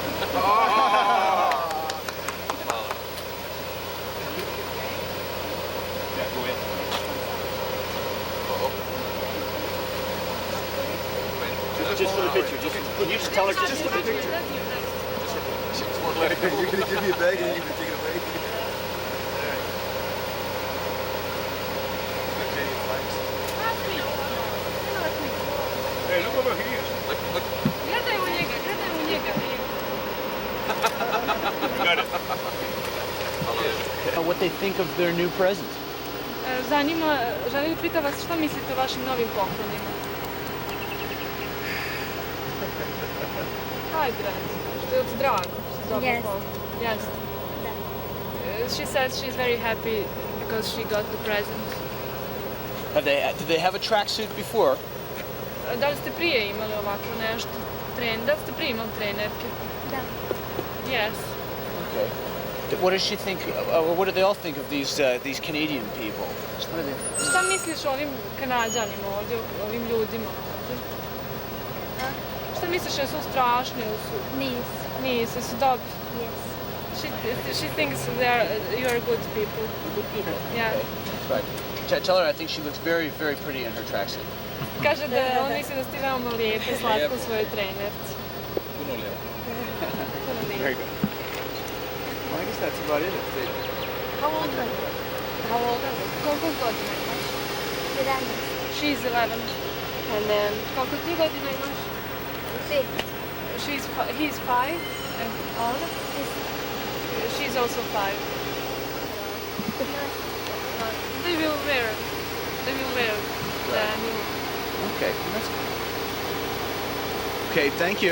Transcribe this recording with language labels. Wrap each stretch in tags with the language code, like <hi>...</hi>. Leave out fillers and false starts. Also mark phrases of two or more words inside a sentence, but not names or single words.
<en>Just for the picture. Can you just tell her just for the picture? You're gonna give me a bag and you're gonna take it away. Hey, look over here. Look.</en> <bs>Gledaj u njega.</bs> <en>Got it. What they think of their new present.</en> <bs>Želim da pita vas šta mislite o vašim novim poklonima? Hajde, što je od drago.</bs> <en>Yes. Yes. She says she's very happy because she got the present. Did they have a tracksuit before?</en> <bs>Da li ste prije imali ovako nešto? Da li ste prije imali trenerke? Da.</bs> <en>Yes. Okay. What does she think? What do they all think of these Canadian people?</en> <bs>Šta misliš o ovim Kanađanima ovdje, o ovim ljudima ovdje? Šta misliš, jesu strašni ili su? Nisu, su dobri.</bs> <en>Yes. She thinks you are good people. Good people. Yeah. Okay. That's right. Tell her I think she looks very, very pretty in her tracksuit.</en> <bs>Kaže da on misli da ste veoma lijepi i slatko u svojoj trenerci. Puno lijepo.</bs> <en>Very good. Well, I guess that's about it. How old are you?</en> <bs>Koliko godina imaš? 11.</bs> <en>She's 11. And then,</en> <bs>koliko ti godina imaš? 5.</bs> <en>He's 5 and older? She's also 5. They will wear the new. Okay. That's good. Okay, thank you.</en>